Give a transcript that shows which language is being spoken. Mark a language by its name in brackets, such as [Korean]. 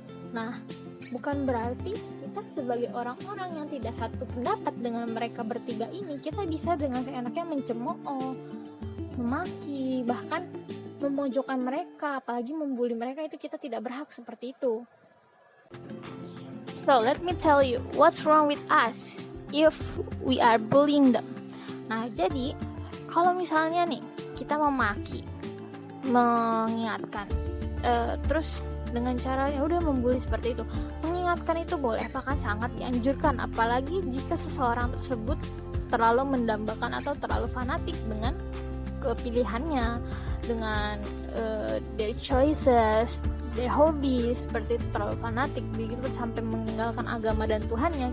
[Indonesian] Nah, bukan berarti kita sebagai orang-orang yang tidak satu pendapat dengan mereka bertiga ini, kita bisa dengan seenaknya mencemooh, memaki, bahkan memojokkan mereka, apalagi membuli mereka. Itu kita tidak berhak seperti itu. [English] So let me tell you what's wrong with us if we are bullying them. [Indonesian] Nah, jadi kalau misalnya nih kita memaki, mengingatkan, terus dengan cara ya udah membuli seperti itu, mengingatkan itu boleh, bahkan sangat dianjurkan, apalagi jika seseorang tersebut terlalu mendambakan atau terlalu fanatik dengan kepilihannya, dengan [English] their choices, their hobbies, [Indonesian] seperti itu, terlalu fanatik begitu sampai meninggalkan agama dan Tuhannya.